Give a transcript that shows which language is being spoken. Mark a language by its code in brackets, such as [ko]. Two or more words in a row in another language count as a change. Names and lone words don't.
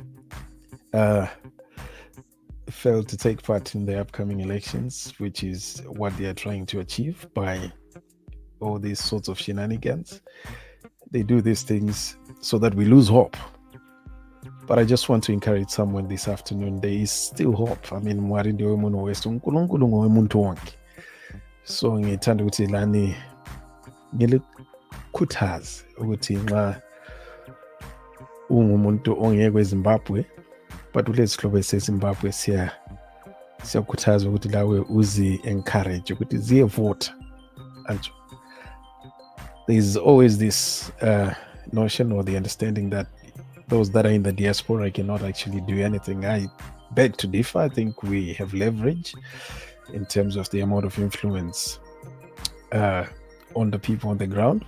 [en] fail to take part in the upcoming elections, which is what they are trying to achieve by all these sorts of shenanigans, they do these things so that we lose hope. But I just want to encourage someone this afternoon. There is still hope. I mean, [sn] Mwari ndiwe munhu wese, [nd] uNkulunkulu ngowe muntu wonke. So ngithanda ukuthi lani ngilikhuthaze ukuthi nxa ungumuntu ongeke eZimbabwe but kulezi hlobo eseZimbabwe siyakhuthaza ukuthi lawe uzi-encourage ukuthi ziyevota. [en] There's always this notion or the understanding that those that are in the diaspora cannot actually do anything. I beg to differ. I think we have leverage in terms of the amount of influence on the people on the ground.